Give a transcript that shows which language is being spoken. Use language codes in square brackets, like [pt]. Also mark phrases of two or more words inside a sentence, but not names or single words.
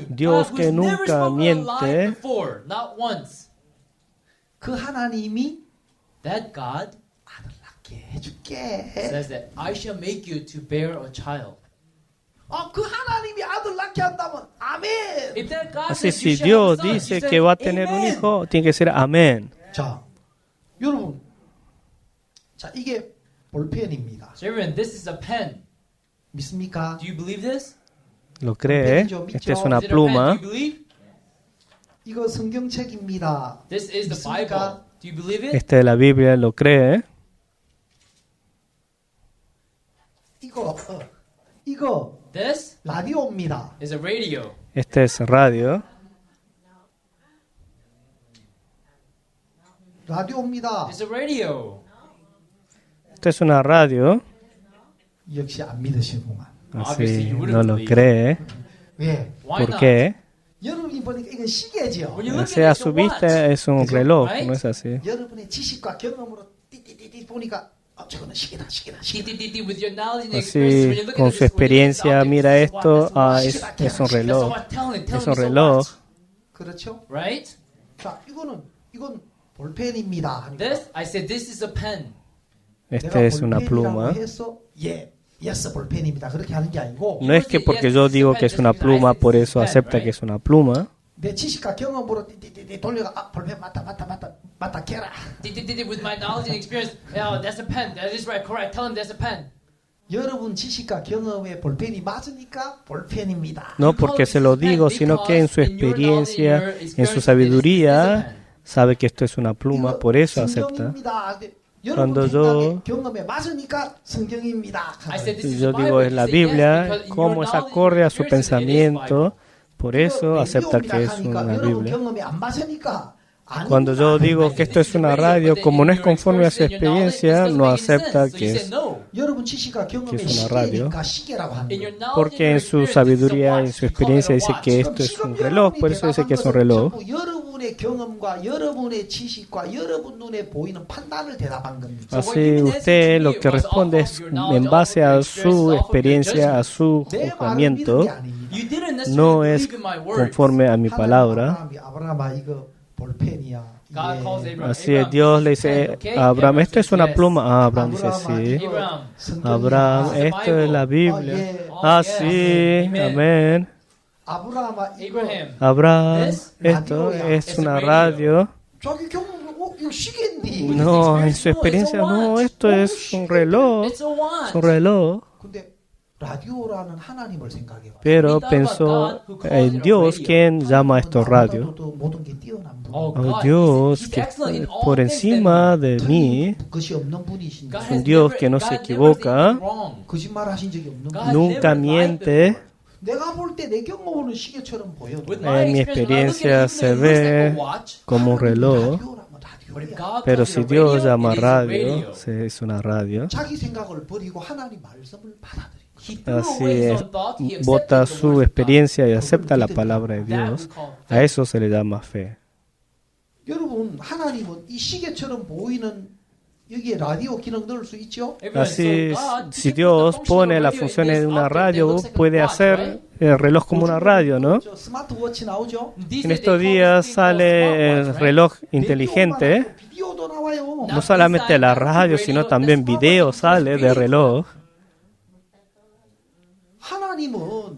[es] Dios [en] God [es] que [en] who's never [es] nunca [en] spoken a lie [es] miente. [en] before, not once. [ko] 그 하나님이 [en] That God [ko] 아들 낳게 해줄게. [en] says that I shall make you to bear a child. [ko] 그 하나님이 아들 낳게 한다면 아멘. [en] If that God [es] Así, [en] says you [es] si [en] shall [es] Dios [en] have a son, [es] dice [en] you [es] que [en] say, [es] va a tener un [en] Amen. [es] hijo, tiene que ser amén. [ko] 자, 여러분, 자 이게 볼펜입니다. [en] So everyone, this is a pen. [ko] 믿습니까? [en] Do you believe this? [es] ¿Lo cree? Esta es una [en] Is it a pen? Do [es] pluma. [en] you believe? [ko] 이거 성경책입니다. [en] This is the [ko] 믿습니까? [en] Bible. Do you believe it? [es] Esta es la Biblia, ¿lo cree? [ko] 이거 [en] This [ko] 라디오입니다. [en] is a radio. [es] Este es radio. [ko] 라디오입니다. [en] It's a radio. [es] Esta es una radio. [ko] 역시 안 믿으시구만. [es] Así no lo cree. [ko] 왜? [en] Why [es] ¿Por [en] not? [es] qué? [ko] 여러분이 보니까 이건 시계죠. [en] When you look [es] Así [en] at a it, [es] su [en] it's a watch. [es] vista es un reloj, ¿no es así? [ko] 여러분의 지식과 경험으로 띠띠띠띠 보니까 저거는 시계다. [en] With your knowledge and experience, when [es] Así, [en] you look [es] con [en] at [es] su [en] this, when you look at [es] experiencia, [en] this [es] mira [en] object, [es] esto, [en] that's a watch. [es] es un [en] That's a [es] reloj. [en] watch. Tell him [es] Es [en] it's [es] un [en] a [es] reloj. [en] watch. [ko] 그렇죠? [en] Right? [ko] 자, 이건 볼펜입니다. 하니까 [en] This, I said, this is a pen. [es] Esta es una [ko] 볼펜이라고 [es] pluma. [ko] 해서 yes, 볼펜입니다. 그렇게 하는 게 아니고 [es] No es que porque yo digo que es una pluma, por eso acepta que es una pluma. [ko] 내 지식과 경험으로 띠띠띠띠 돌려가 볼펜 맞다 캐라. [en] With my knowledge and experience, oh, that's a pen. That is right, correct. Tell him that's a pen. [ko] 여러분 지식과 경험에 볼펜이 맞으니까 볼펜입니다. [es] No porque se lo digo, sino que en su experiencia, en su sabiduría, sabe que esto es una pluma, por eso acepta. [ko] 성경입니다. [es] Cuando [ko] 여러분 [es] yo- [ko] 생각에 경험에 맞으니까 성경입니다. [en] I said, this is [es] Yo [en] the [es] digo [en] Bible. [es] es [en] You [es] la [en] say yes, [es] Biblia, [en] because in [es] como [en] your [es] es [en] knowledge [es] acorde a [en] and [es] su [en] experience, it is [es] pensamiento, por eso [ko] 이거 [es] acepta [ko] 라디오입니다 [es] que es [ko] 하니까 [es] una [ko] 여러분 [es] Biblia. [ko] 경험에 안 맞으니까 아닙니다. [es] Cuando yo digo que esto es una radio, como no es conforme a su experiencia, no acepta que es, [ko] 여러분 지식과 경험에 [es] que es una radio. [ko] 시계니까 시계라고 합니다. [es] porque en su sabiduría, en su experiencia dice que esto es un reloj, por eso dice que es un reloj. [ko] 전부 여러분의 경험과 여러분의 지식과 여러분 눈에 보이는 판단을 대답한 겁니다. [es] Así usted lo que responde es en base a su experiencia, a su [ko] 내 말을 믿은 [es] juzgamiento, [ko] 게 아닙니다. [es] no es conforme a mi palabra. [ko] 아브라함아 이거 볼펜이야. [en] God calls Abraham. [es] Así es, Dios le dice a Abraham, esto es una pluma. Ah, Abraham dice, sí. Abraham, Abraham, esto es la Biblia. Ah, sí, amén. Abraham, Abraham, esto es una radio. [ko] 자기 경험 이거 시계인데. [es] No, en su experiencia, no, esto es un reloj. [en] it's a watch. [es] Es un reloj. [ko] 근데 라디오라는 하나님을 생각해 봐. [es] Pero pensó en Dios, quien llama esto radio. [ko] 모든 게 뛰어난 분. Oh, Oh, [en] God, [es] Dios, [en] he's [es] que [en] excellent in all [es] por [en] things [es] encima de mí, [ko] 것이 없는 분이신 [en] God [es] un [en] has [es] Dios [en] never- [es] que no [en] God [es] se [en] never [es] equivoca, [en] said anything wrong. [ko] 거짓말 하신 적이 없는 [en] God [ko] 분. [es] nunca [en] never lied [es] miente. [en] before. [ko] 내가 볼 때 내 경험으로는 시계처럼 보여도 [en] With my [es] En mi [en] experience, when I look at [es] experiencia [en] it, [es] se [en] even though it looks like [es] ve [en] a watch, [es] como un reloj, [en] but if [ko] 라디오라면 라디오야. [en] God [es] pero [en] calls [es] si [en] it a [es] Dios [en] radio, [es] llama [en] it is a [es] radio, [en] radio. [es] es una radio. [ko] 자기 생각을 버리고 하나님 말씀을 받아들인 거야. [en] He threw [es] Así [en] away his [es] es, [en] own thoughts, he accepted [es] bota [en] the [es] su [en] word of God. [es] experiencia y acepta la palabra de [en] That we [es] Dios. [en] call [es] A [en] faith. [es] eso se le llama fe. [ko] 여러분 하나님은 이 시계처럼 보이는 여기에 라디오 기능 넣을 수 있죠? [en] Everyone, [es] Así, [en] so God, [es] si [en] he put the [es] Dios [en] function [es] pone [en] of [es] las [en] radio in [es] funciones [en] this [es] de una [en] object that [es] radio, [en] looks like a [es] puede [en] watch, [es] hacer [en] right? [es] el reloj como una radio, ¿no? [ko] 저 스마트워치 나오죠? [en] These [es] En [en] days they [es] estos [en] call this [es] días [en] thing called [es] sale el [en] smartwatch, right? [es] reloj inteligente. [ko] 비디오도 나와요. [es] No solamente la radio, sino también video sale de reloj. [ko] 하나님은